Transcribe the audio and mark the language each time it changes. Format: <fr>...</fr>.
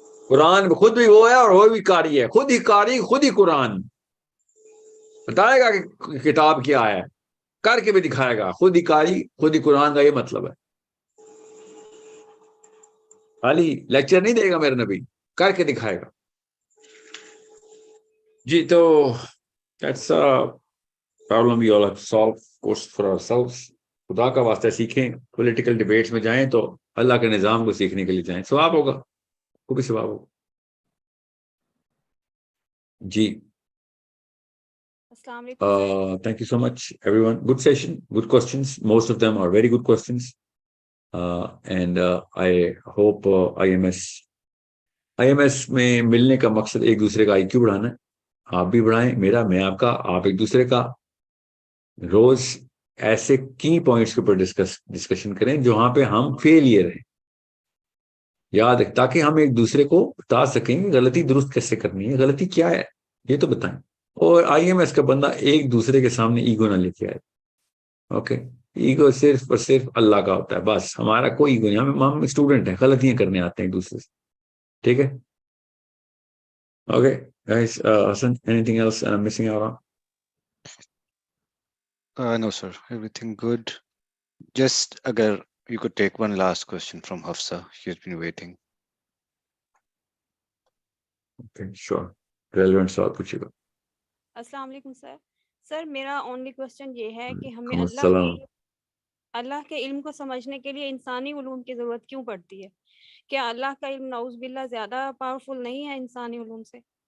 <ur>قرآن خود بھی وہ ہے اور وہ بھی قاری ہے, خود ہی قاری خود ہی قرآن بتائے گا کہ کتاب کیا ہے, کر کے بھی دکھائے گا. خود ہی قاری خود ہی قرآن کا یہ مطلب ہے. خالی لیکچر نہیں دے گا میرے نبی, کر کے دکھائے گا. جی تو</ur> <en>that's a problem we all have to solve course for ourselves.</en> <ur>خدا کا واسطہ سیکھیں. پولیٹیکل ڈیبیٹس میں جائیں تو اللہ کے نظام کو سیکھنے کے لیے جائیں, ثواب ہوگا, کو بھی ثواب ہوگا. جی السلام علیکم.</ur> <en>Thank you so much everyone. Good session, good questions. Most of them are very good questions. And I hope</en> <ur>IMS میں ملنے کا مقصد ایک دوسرے کا IQ بڑھانا ہے. آپ بھی بڑھائیں میرا, میں آپ کا, آپ ایک دوسرے کا. روز ایسے کی پوائنٹس کے اوپر ڈسکشن کریں جہاں پہ ہم فیلئر ہیں, یاد رکھ, تاکہ ہم ایک دوسرے کو بتا سکیں کہ غلطی درست کیسے کرنی ہے, غلطی کیا ہے یہ تو بتائیں. اور IMS کا بندہ ایک دوسرے کے سامنے ایگو نہ لے کے آئے. اوکے, ایگو صرف اور صرف اللہ کا ہوتا ہے, بس ہمارا کوئی ایگو نہیں. ہم اسٹوڈنٹ ہیں, غلطیاں کرنے آتے ہیں ایک دوسرے سے. ٹھیک ہے, okay guys.</ur> <en>Hasan, anything else I'm missing out on? No sir, everything good. Just</en> <ur>agar</ur> <en>you could take one last question from Hafsa, she's been waiting. Okay, sure.</en> <ur>Relevant سوال پوچھیے گا. السلام علیکم سر. سر میرا اونلی کوشچن یہ ہے کہ ہمیں السلام. اللہ کے علم کو سمجھنے کے لیے انسانی علوم کی ضرورت کیوں پڑتی ہے؟ کیا اللہ کا علم نعوذ باللہ زیادہ پاورفل نہیں ہے انسانی علوم سے؟</ur>